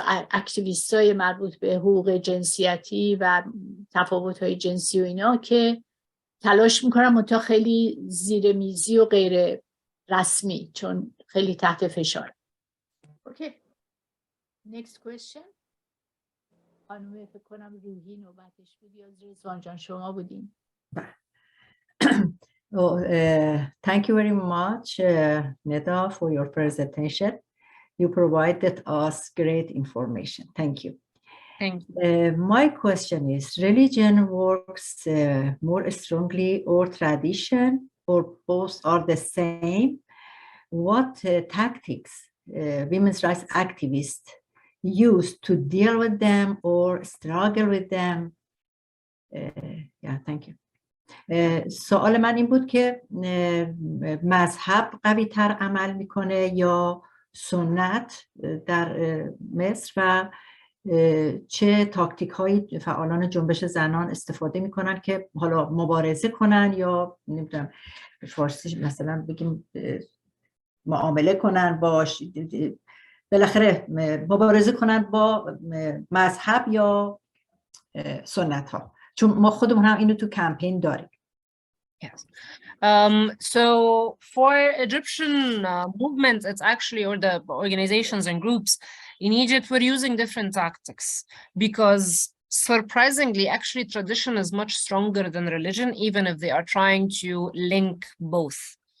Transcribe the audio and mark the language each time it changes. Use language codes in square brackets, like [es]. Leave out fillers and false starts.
[fa] اکتیویست های مربوط به حقوق جنسیتی و تفاوت های جنسی و اینا که تلاش میکنن منتها خیلی زیر میزی و غیر رسمی، چون خیلی تحت فشار. [en] Okay. Next question. [fa] خانومه فکر کنم روحی نوبتش بود یا رضوان جان شما بودین؟ [en] Well, thank you very much, Neda, for your presentation. You provided us great information. Thank you. Thank you. My question is, religion works more strongly or tradition, or both are the same? What tactics women's rights activists use to deal with them or struggle with them? Yeah, thank you. [fa] سوال من این بود که مذهب قوی تر عمل میکنه یا سنت در مصر و چه تاکتیک های فعالان جنبش زنان استفاده میکنن که حالا مبارزه کنن یا نمیدونم فارسی مثلا بگیم معامله کنن باش، بالاخره مبارزه کنن با مذهب یا سنت ها، چون ما خودمون هم اینو تو کمپین داریم. [en] Yes. So for Egyptian movements, it's actually, or the organizations and groups in Egypt, we're using different tactics because surprisingly, actually tradition is much stronger than religion, even if they are trying to link both.